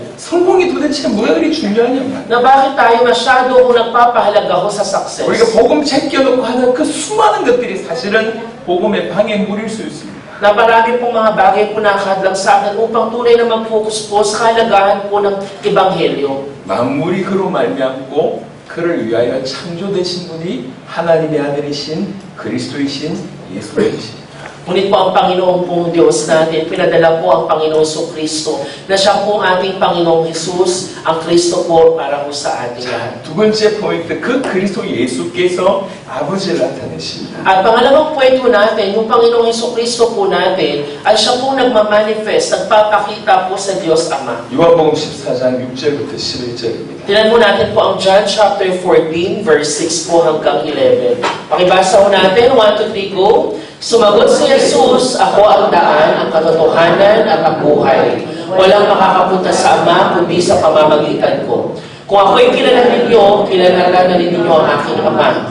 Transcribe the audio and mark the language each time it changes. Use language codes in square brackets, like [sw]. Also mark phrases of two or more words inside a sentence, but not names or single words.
[ko] 성공이 도대체 뭐가 그리 중요하냐 말이에요. [tl] Na bakit tayo masyado nagpapahalaga ho sa success? [ko] 우리가 복음 제껴놓고 하는 그 수많은 것들이 사실은 복음의 방해물일 수 있습니다. [tl] Na marami pong mga bagay po nakahadlang sa atin upang tunay na mag-focus po sa kalagahan po ng Ebanghelyo. [ko] 만물이 그로 말미암고 그를 위하여 창조되신 분이 하나님의 아들이신 그리스도이신 예수님이십니다. [tl] Ngunit po ang Panginoon pong Diyos natin, pinadala po ang Panginoong Jesucristo, na siya po ang ating Panginoong Jesus, ang Kristo po para po sa ating lahat. [ko] 두 번째 포인트, 그 그리스도 예수께서 아버지를 나타내십니다. [tl] At pangalawang kwento natin, yung Panginoong Jesucristo po natin, ay siya po nagmamanifest, nagpapakita po sa Diyos Ama. [ko] 요한복음 14장 6절부터 11절입니다. [tl] Tingnan mo natin po ang John [en] chapter 14, verse 6 [tl] po hanggang 11. Pakibasa po natin, 1, 2, 3, go. Sumagot si Jesus, ako ang daan, ang katotohanan at ang buhay. Walang makakapunta sa Ama kundi sa pamamagitan ko. Kung ako'y kilala ninyo, kilala na ninyo ang aking Ama.